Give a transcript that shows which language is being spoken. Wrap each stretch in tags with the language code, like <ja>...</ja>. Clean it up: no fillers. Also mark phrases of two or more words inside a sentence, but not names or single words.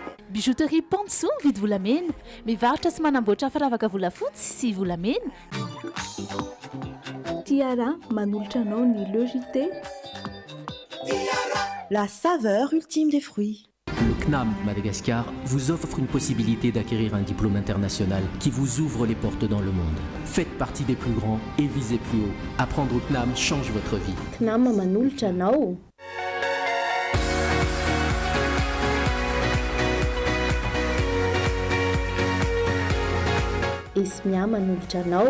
<mg>Bijouterie Panso vidy volamena, mivarotra sy manamboatra firavaka volafotsy sy volamena. Tiara manolotra anao ny logité.</mg> <fr>La saveur ultime des fruits. Le CNAM Madagascar vous offre une possibilité d'acquérir un diplôme international qui vous ouvre les portes dans le monde. Faites partie des plus grands et visez plus haut. Apprendre au CNAM change votre vie.</fr> <mg>CNAM manolotra anao. Esmia manolotra anao.</mg>